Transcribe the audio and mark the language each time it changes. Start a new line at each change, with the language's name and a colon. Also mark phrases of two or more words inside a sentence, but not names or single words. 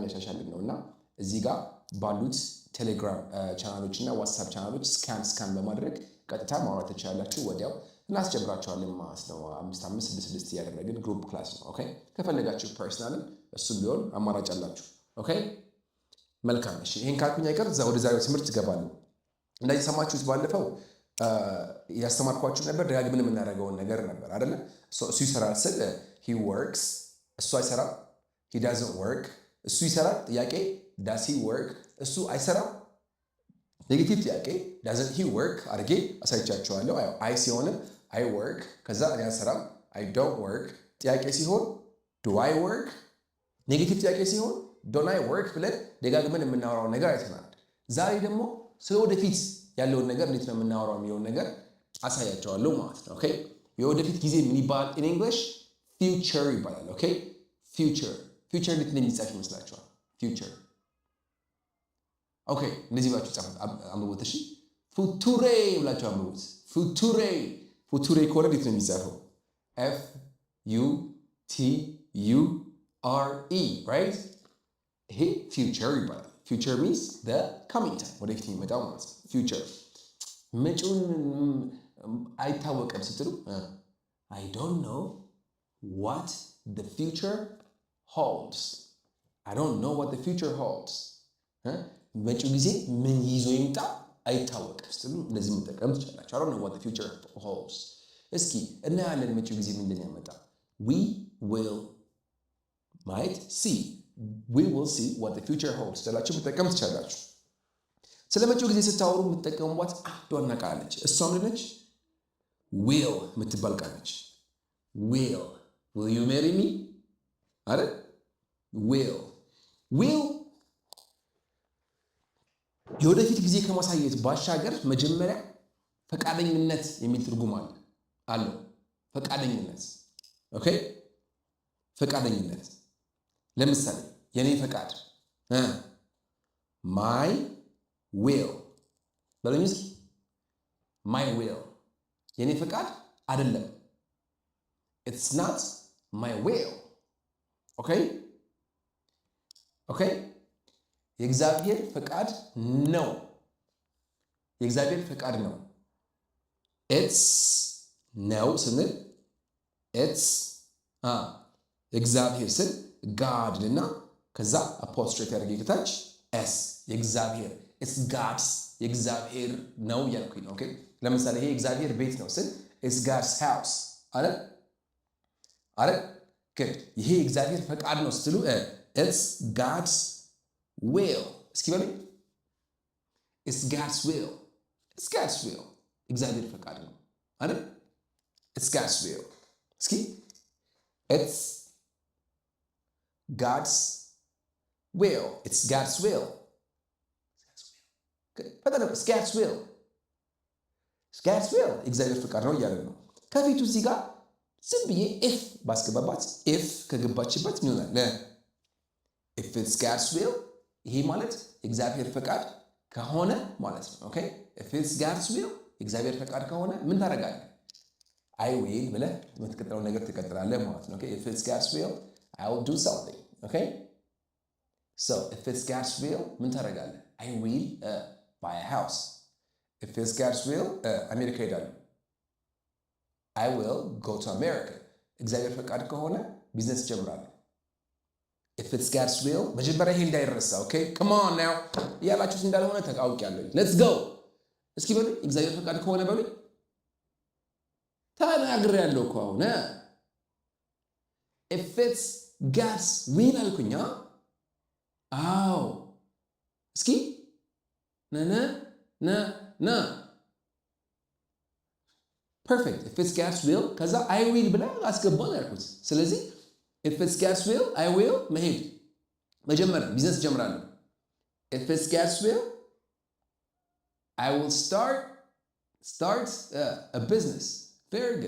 Amharic: ያሻሻልን ነውና እዚህ ጋር ባሉት ቴሌግራም ቻናሎች እና ዋትስአፕ ቻናሎች ስካን በማድረግ ቀጥታ ማውራት ትችላላችሁ። ወዲያው እናስጀምራችኋለን ማለት ነው። 5-5-6 እያደረግን
English: group class
Amharic: ነው። ኦኬ ከፈለጋችሁ ፐርሰናልን እሱም ቢሆን አማራጭ አላችሁ። ኦኬ መልካም። እሺ ይሄን ካልኩኝ አይቀር ወደ ዛሬው ትምህርት እገባለሁ። እንደዚህ ሰማችሁት፣ ባለፈው ያስተማርኳችሁ ነበር። ደጋግመን የምናደርገውን ነገር ነበር አይደለ? እሱ ይሰራል ስል
English: he works፣
Amharic: እሱ አይሰራም
English: he doesn't work።
Amharic: እሱ ይሰራል ጥያቄ
English: does he work፣
Amharic: እሱ አይሰራም ኔጌቲቭ ጥያቄ
English: doesn't he work
Amharic: አድርጌ አሳይቻችኋለሁ። አይ ሲሆንም
English: I work፣
Amharic: ከዛ እኔ አልሰራም
English: I don't work።
Amharic: ጥያቄ ሲሆን
English: do I work፣
Amharic: ኔጌቲቭ ጥያቄ ሲሆን
English: don't I work
Amharic: ብለን ደጋግመን የምናወራው ነገር አይተናል። ዛሬ ደግሞ ስለ ወደፊት ያለውን ነገር እንዴት ነው የምናወራው የሚለውን ነገር አሳያቸዋለሁ ማለት ነው። ኦኬ የወደፊት ጊዜ ምን ይባላል?
English: in English future
Amharic: ይባላል። ኦኬ future እንዴት እንደሚጻፍ ይመስላችኋል? future ኦኬ እንደዚህ ብላችሁ ጻፉት፣ አንብቡት። እሺ ፉቱሬ ብላችሁ አንብቡት። ፉቱሬ ከሆነ እንዴት ነው የሚጻፈው?
English: FUTURE right?
Amharic: ይሄ future ይባላል።
English: future means the coming time፣
Amharic: ወደፊት የሚመጣው ማለት ነው። future መጪውን አይታወቅም ስትሉ
English: I don't know what the future holds። I don't know what the future holds።
Amharic: መጪው ጊዜ ምን ይዞ ይምጣ አይታወቅም ስትሉ እንደዚህ መጠቀም ትችላላችሁ።
English: I don't know what the future holds።
Amharic: እስኪ እናያለን መጪው ጊዜ ምንድን ያመጣ።
English: we will see what the future holds
Amharic: ትላችሁ መጠቀም ትችላላችሁ። ስለ መጪው ጊዜ ስታወሩ የምትጠቀሙባት አንዷ ቃል አለች። እሷ ምን ነች? will የምትባል ቃል ነች።
English: will you marry me
Amharic: አይደል? will የወደፊት ጊዜ ከማሳየት ባሻገር መጀመሪያ ፈቃደኝነት የሚል ትርጉም አለው። ፈቃደኝነት ኦኬ ፈቃደኝነት ለምሳሌ የኔ ፈቃድ
English: my will
Amharic: በለኝ እስኪ
English: my will
Amharic: የኔ ፈቃድ አይደለም።
English: it's not my will
Amharic: ኦኬ የእግዚአብሔር ፈቃድ ነው። የእግዚአብሔር ፈቃድ ነው። it's ነው ስንል it's እግዚአብሔር ስል God እና ከዛ አፖስትሮፍ ያደርግ ከታች s የእግዚአብሔር
English: it's God's
Amharic: የእግዚአብሔር ነው ያልኩኝ ነው። ኦኬ ለምሳሌ ይሄ እግዚአብሔር ቤት ነው ስል
English: It's God's house.
Amharic: አረ good. ይሄ እግዚአብሔር ፈቃድ ነው ስትሉ
English: it's God's will.
Amharic: እስኪ በሉኝ
English: it's God's will. It's God's will.
Amharic: እግዚአብሔር ፈቃድ ነው አይደል?
English: It's God's will. እስኪ it's God's will. It's God's will. It's God's will. It's God's will.
Amharic: እግዚአብሔር ፈቃድ ነው እያለን ነው። ከፊቱ እዚህ ጋር ዝም ብዬ if ባስገባባት if ከገባችበት ምን ይሆናል?
English: If it's God's will
Amharic: ይሄ ማለት እግዚአብሔር ፈቃድ ከሆነ ማለት ነው። ኦኬ
English: if it's God's will
Amharic: እግዚአብሔር ፈቃድ ከሆነ ምን ታደርጋለህ?
English: I will
Amharic: ብለህ የምትቀጥለው ነገር ትቀጥላለህ ማለት ነው።
English: ኦኬ if it's God's will I will do something. Okay? So if it's God's will
Amharic: ምን ታደርጋለህ?
English: I will buy a house. If it's God's will አሜሪካ ሄዳለሁ. I will go to America.
Amharic: እግዚአብሔር ፈቃድ ከሆነ ቢዝነስ ጀምራለሁ።
English: If it's God's will
Amharic: መጀመሪያ ይሄ እንዳይረሳ። ኦኬ
English: come on now
Amharic: ያላችሁት እንዳልሆነ ተቃውቂያለሁ።
English: Let's go.
Amharic: እስኪ በሉኝ እግዚአብሔር ፈቃድ ከሆነ በሉኝ። ተናግሬያለሁ እኮ አሁን
English: if it's God's will
Amharic: አልኩኝ። አዎ እስኪ ና perfect.
English: If it's God's will ከዛ I will
Amharic: ብላ አስገባን ያልኩት። ስለዚህ
English: if it's God's will I will
Amharic: መሄድ መጀመሪያ ቢዝነስ ጀምራለሁ።
English: If it's God's will I will start a business. Very good.